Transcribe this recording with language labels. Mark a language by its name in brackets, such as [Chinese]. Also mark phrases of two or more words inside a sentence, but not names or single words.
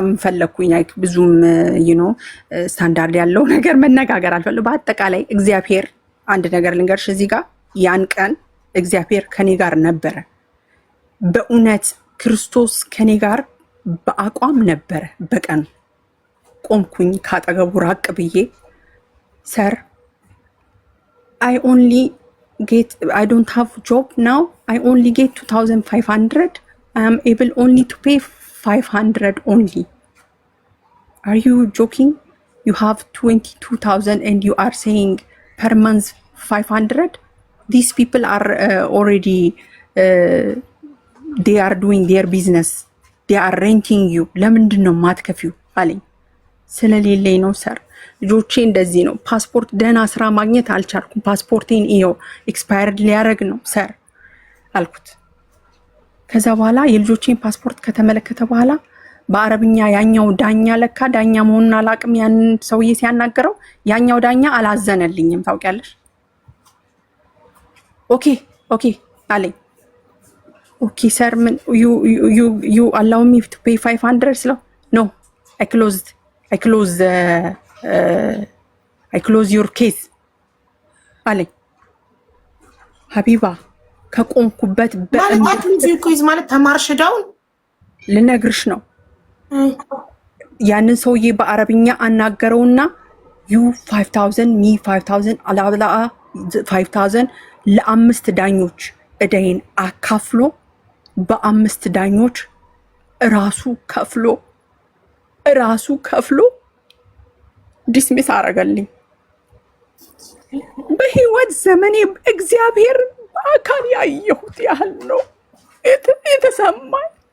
[Amharic] ፈለኩኝ። ብዙም ስታንዳርድ ያለው ነገር መነጋገር አልፈለኩም። በአጠቃላይ እግዚአብሔር አንድ ነገር ልንገርሽ እዚህ ጋር ያን ቀን እግዚአብሔር ከኔ ጋር ነበረ። በእውነት ክርስቶስ ከኔ ጋር በአቋም ነበረ። በቀን ቆምኩኝ ካጠገቡ ራቅ ብዬ ሰር [English] I don't have job now. I only get 2,500. I am able only to pay 500 only. Are you joking? You have 22,000 and you are saying per month 500? These people are already they are doing their business. They are renting you. [Amharic] ለምንድን ነው ማትከፊው አለኝ። ስለሌለኝ ነው ሰር። ልጆቼ እንደዚህ ነው። ፓስፖርት ደህና ስራ ማግኘት አልቻልኩም። ፓስፖርቴን ይኸው ኤክስፓየርድ ሊያደርግ ነው ሰር አልኩት። ከዛ በኋላ የልጆቼን ፓስፖርት ከተመለከተ በኋላ በአረብኛ ያኛው ዳኛ ለካ ዳኛ መሆኑን አላቅም። ያንን ሰውዬ ሲያናገረው ያኛው ዳኛ አላዘነልኝም ታውቂያለሽ። ኦኬ አለኝ። ኦኬ ሰር ምን [English] you allow me to pay 500 [Amharic] ስለው [English] no I close your case [Amharic] አለኝ። ሀቢባ ከቆምኩበት ማለት ተማርሽዳውን ልነግርሽ ነው። ያንን ሰውዬ በአረብኛ አናገረውና [English] you 5,000 me 5,000 [Amharic] አላብላ 5,000 ለአምስት ዳኞች እዳይን አካፍሎ በአምስት ዳኞች ራሱ ከፍሎ ዲስሚስ አረገልኝ። በህይወት ዘመኔ እግዚአብሔር በአካል ያየሁት ያህል ነው የተሰማኝ።